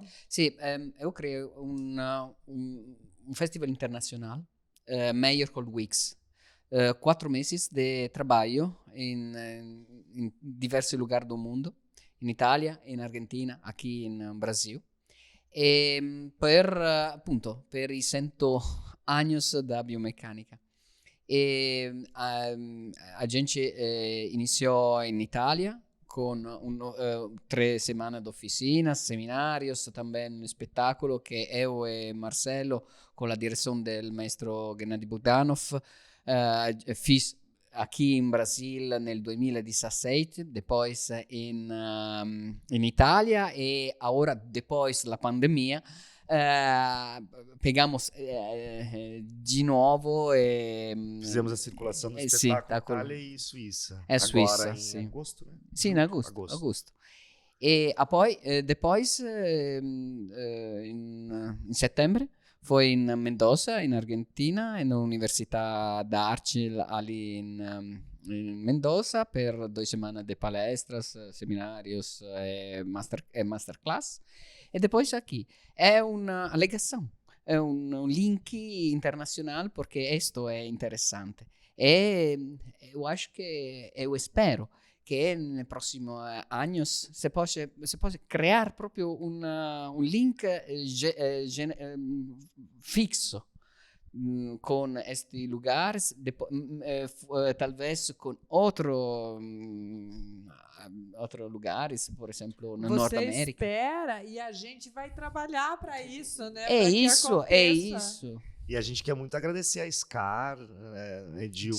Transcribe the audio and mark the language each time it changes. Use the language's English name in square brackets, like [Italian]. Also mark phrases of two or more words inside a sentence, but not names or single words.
[Portuguese] Sim, eu criei um festival internacional, Meyerhold Weeks. 4 meses de trabalho em diversos lugares do mundo, em Itália, em Argentina, aqui no Brasil. [Italian] Per i [Portuguese] 100 anos da biomecânica. A gente [Italian] iniziò in Italia con 3 settimane di oficinas, seminarios, também un spettacolo che [Portuguese] eu e Marcelo, [Italian] con la direzione del maestro Gennady Bogdanov, [Portuguese] fiz aqui em Brasil [Italian] nel 2017, [Portuguese] depois em Itália e agora depois da pandemia pegamos de novo e Fizemos a circulação do sim, espetáculo Itália e Suíça. É Suíça, agora em sim. agosto, né? Sim, [Italian] in agosto. E poi, [Portuguese] depois, [Italian] in settembre, [Portuguese] foi in Mendoza, in Argentina, [Italian] in Università d'Arte [Portuguese] ali in Mendoza per 2 semanas de palestras, seminários e masterclass. E depois aqui. É uma alegação, é um link internacional, porque isto é interessante. E eu acho que, eu espero que nos próximos anos se possa criar [Italian] proprio un link fixo con questi [Portuguese] lugares, talvez com outros lugares, por exemplo, na Norte-América. Você espera e a gente vai trabalhar para isso, né? É isso. E a gente quer muito agradecer a SCAR, Edilma,